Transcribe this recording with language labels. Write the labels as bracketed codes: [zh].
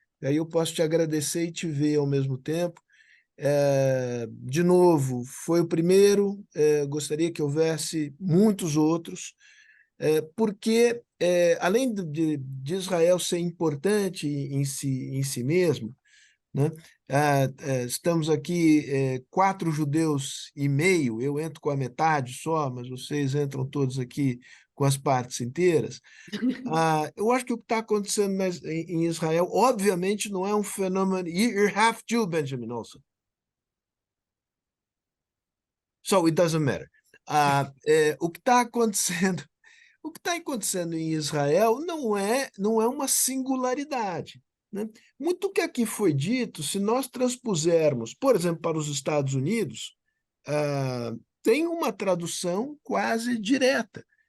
[pt] E aí eu posso te agradecer e te ver ao mesmo tempo. De novo, foi o primeiro, gostaria que houvesse muitos outros, porque, além de Israel ser importante em si mesmo, né, estamos aqui 4,5 judeus, eu entro com a metade só, mas vocês entram todos aqui com as partes inteiras. Eu acho que o que está acontecendo em Israel, obviamente, não é um fenômeno. [en] You're half Jew, Benjamin Olson. So it doesn't matter. [pt] O que está acontecendo, o que está acontecendo em Israel não é uma singularidade, né? Muito do que aqui foi dito, se nós transpusermos, por exemplo, para os Estados Unidos, tem uma tradução quase direta.